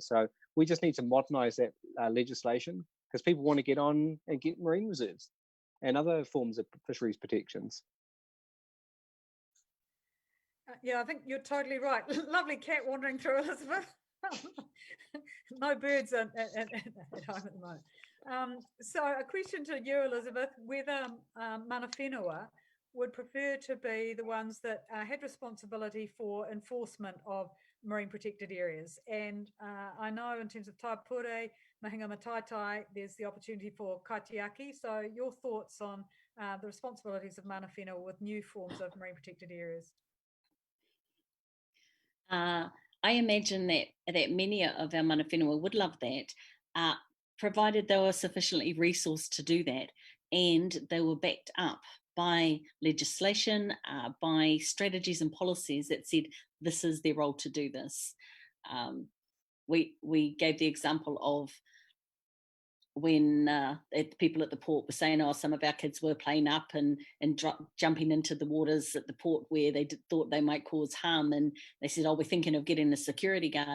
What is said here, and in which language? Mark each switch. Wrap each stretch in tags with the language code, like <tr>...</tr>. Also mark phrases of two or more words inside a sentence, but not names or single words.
<en>So we just need to modernise that legislation, because people want to get on and get marine reserves and other forms of fisheries protections. Yeah, I think you're totally right. Lovely cat wandering through, Elizabeth. No birds at home at the moment. So a question to you, Elizabeth, whether</en> <mi>mana whenua</mi> <en>would prefer to be the ones that had responsibility for enforcement of marine protected areas. And I know in terms of</en> <mi>taipure, mahinga mataitai,</mi> <en>there's the opportunity for kaitiaki. So your thoughts on the responsibilities of</en> <mi>mana whenua</mi> <en>with new forms of marine protected areas? I imagine that many of our</en> <mi>mana whenua</mi> <en>would love that, provided they were sufficiently resourced to do that, and they were backed up by legislation, by strategies and policies that said this is their role to do this. We gave the example of when people at the port were saying, oh, some of our kids were playing up and jumping into the waters at the port where they thought they might cause harm, and they said, oh, we're thinking of getting a security guard.</en>